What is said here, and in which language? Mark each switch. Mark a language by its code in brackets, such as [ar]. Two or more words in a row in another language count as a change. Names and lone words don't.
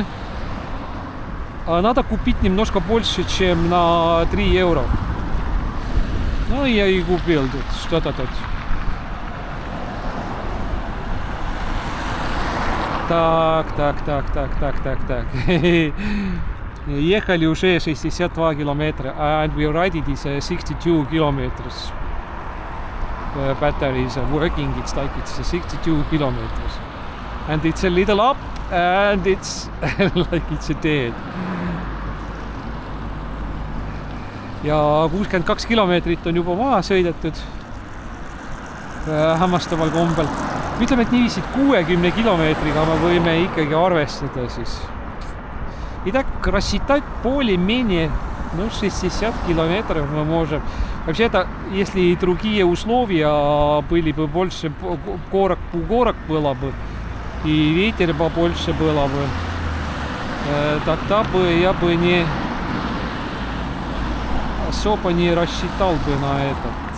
[ru] А надо купить немножко больше, чем на 3 евро. Ну, я и купил тут что-то тут. Так. Ехали уже 62 километра. [en] And we ride it is 62 kilometers. The battery is working. It's like it's 62 kilometers. And it's a little up and it's like it's a dead. [et] Ja 62 kilomeetrit on juba maha sõidetud hämmastaval kombel. Ütleme, et niiviisi 60 kilomeetriga me võime ikkagi arvestada siis. [ru] Итак, рассчитать более-менее 60 километров мы можем. Вообще-то, если другие условия были бы больше, горок было бы, и ветер побольше было бы, тогда бы я бы не особо не рассчитал бы на этот.